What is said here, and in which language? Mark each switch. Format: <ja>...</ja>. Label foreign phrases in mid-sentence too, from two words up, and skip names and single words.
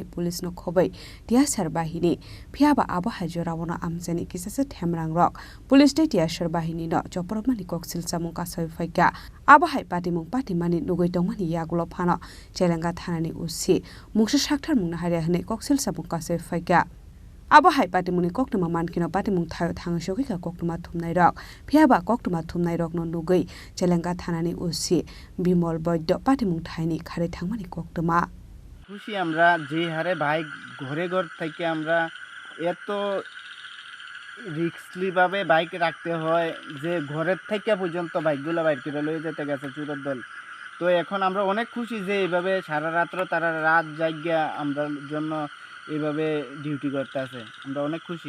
<trp>police no khobai TSR bahini phiaba abo hajorawona amsani kisasa themrang rok police de TSR bahini no choprokmani koksil samung kasoi faika abo hai patimung patimani nugoi tongmani yagulo phano chelenga thanani usi mungsa sakthar mungna haria hne koksil samung kasoi faika abo hai patimuni koktuma mankino patimung thayo thangshogika koktuma thumnai rok phiaba koktuma thumnai rok no nugui chelenga thanani usi bimol boydo patimung thaini khare thangmani koktuma</trp> <bn>খুশি আমরা যে হারে বাইক ঘরে ঘর থেকে আমরা এত রিস্কলি ভাবে বাইক রাখতে হয় যে ঘরের থেকে পর্যন্ত বাইকগুলো বাইর করে লয়ে যেতে গেছে চোরের দল। তো এখন আমরা অনেক খুশি যে এইভাবে সারা রাত্র তারা রাত জাগিয়া আমরা জন্য এইভাবে ডিউটি করতে আছে, আমরা অনেক খুশি।</bn>